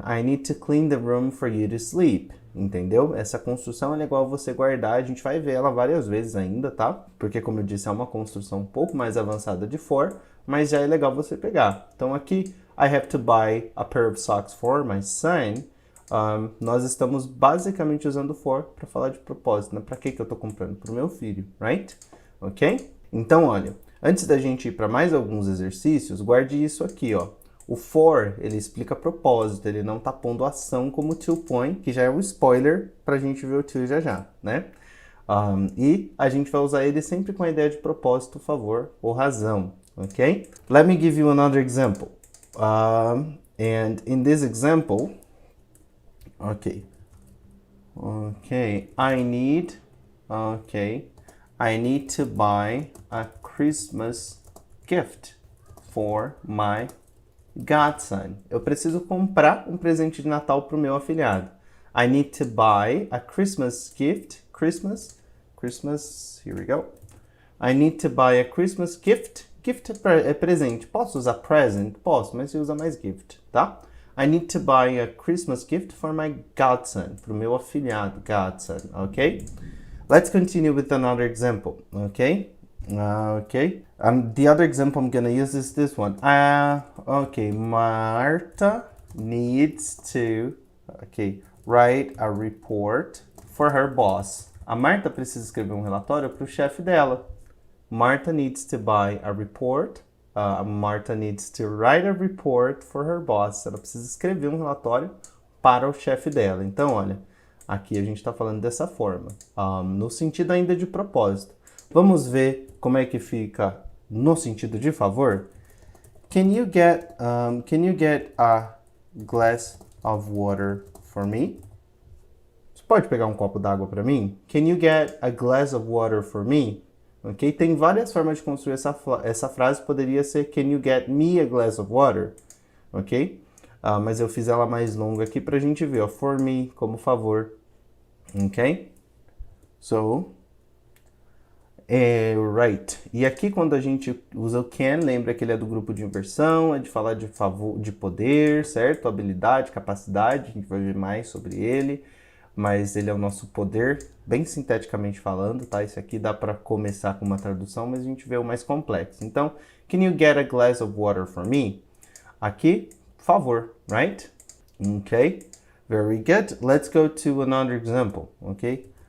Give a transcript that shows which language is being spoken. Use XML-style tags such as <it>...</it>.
<en>I need to clean the room for you to sleep.</en> <pt>Entendeu? Essa construção é legal você guardar. A gente vai ver ela várias vezes ainda, tá? Porque, como eu disse, é uma construção um pouco mais avançada de for, mas já é legal você pegar.</pt> <en>Então, aqui, I have to buy a pair of socks for my son.</en> <pt>Nós estamos basicamente usando for para falar de propósito, né? Para que eu estou comprando? Para o meu filho, right? Ok? Então, olha, antes da gente ir para mais alguns exercícios, guarde isso aqui, ó. O for, ele explica propósito, ele não tá pondo ação como o to point, que já é um spoiler pra gente ver o to já, né? E a gente vai usar ele sempre com a ideia de propósito, favor ou razão, ok?</pt> <en>Let me give you another example. And in this example, I need to buy a Christmas gift for my godson.</en> <pt>Eu preciso comprar um presente de Natal para o meu afilhado.</pt> <en>I need to buy a Christmas gift. Christmas, here we go. I need to buy a Christmas gift.</en> <pt>Gift é presente. Posso usar present? Posso, mas você usa mais gift, tá?</pt> <en>I need to buy a Christmas gift for my godson.</en> <pt>Para o meu afilhado, godson, ok?</pt> <en>Let's continue with another example, okay? The other example I'm gonna use is this one. Marta needs to, write a report for her boss.</en> <pt>A Marta precisa escrever um relatório para o chefe dela.</pt> <en>Marta needs to buy a report. Marta needs to write a report for her boss.</en> <pt>Ela precisa escrever um relatório para o chefe dela. Então, olha, aqui a gente está falando dessa forma, no sentido ainda de propósito. Vamos ver como é que fica no sentido de favor.</pt> <en>Can you get a glass of water for me?</en> <pt>Você pode pegar um copo d'água para mim?</pt> <en>Can you get a glass of water for me? Ok?</en> <pt>Tem várias formas de construir essa frase. Poderia ser</pt> <en>Can you get me a glass of water?</en> <pt>Ok? Mas eu fiz ela mais longa aqui pra gente ver, ó.</pt> <en>For me,</en> <pt>como favor. Ok?</pt> <en>So, right.</en> <pt>E aqui quando a gente usa o can, lembra que ele é do grupo de inversão, é de falar de favor, de poder, certo? Habilidade, capacidade, a gente vai ver mais sobre ele. Mas ele é o nosso poder, bem sinteticamente falando, tá? Isso aqui dá para começar com uma tradução, mas a gente vê o mais complexo.</pt> <en>Então, can you get a glass of water for me? Aqui, favor, right? Okay, very good. Let's go to another example, okay?</en>